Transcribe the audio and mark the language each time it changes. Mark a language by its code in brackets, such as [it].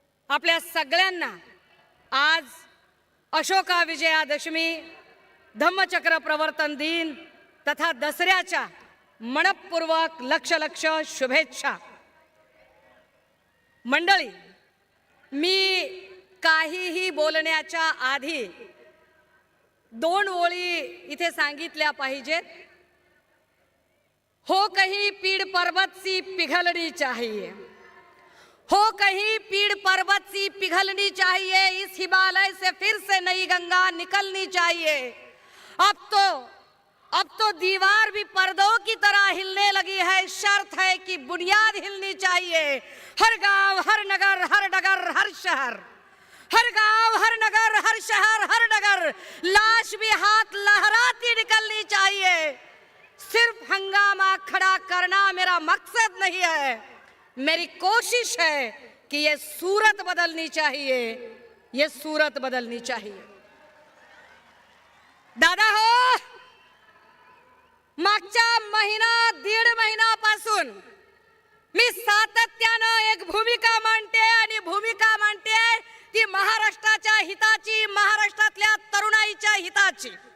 [mr] आपल्या सगळ्यांना आज अशोका विजयादशमी, धम्मचक्र प्रवर्तन दिन तथा दसऱ्याच्या मनपूर्वक लक्ष लक्ष शुभेच्छा. मंडळी, मी काहीही बोलण्याच्या आधी दोन ओळी इथे सांगितल्या पाहिजेत. [hi] हो कहीं पीड़ पर्वत सी पिघलनी चाहिए, हो कहीं पीड़ पर्वत सी पिघलनी चाहिए, इस हिमालय से फिर से नई गंगा निकलनी चाहिए. अब तो दीवार भी पर्दों की तरह हिलने लगी है, शर्त है कि बुनियाद हिलनी चाहिए. हर गांव, हर नगर, हर डगर, हर शहर, हर गांव, हर नगर, हर शहर, हर डगर, लाश भी हाथ लहराती निकलनी चाहिए. सिर्फ हंगामा खड़ा करना मेरा मकसद नहीं है, मेरी कोशिश है कि ये सूरत बदलनी चाहिए, ये सूरत बदलनी चाहिए. [mr] दादा हो, मागच्या दीड महिन्यापासून मी सातत्यानं एक भूमिका मांडते आणि भूमिका मांडते ती महाराष्ट्राच्या हिताची, महाराष्ट्रातल्या तरुणाईच्या हिताची.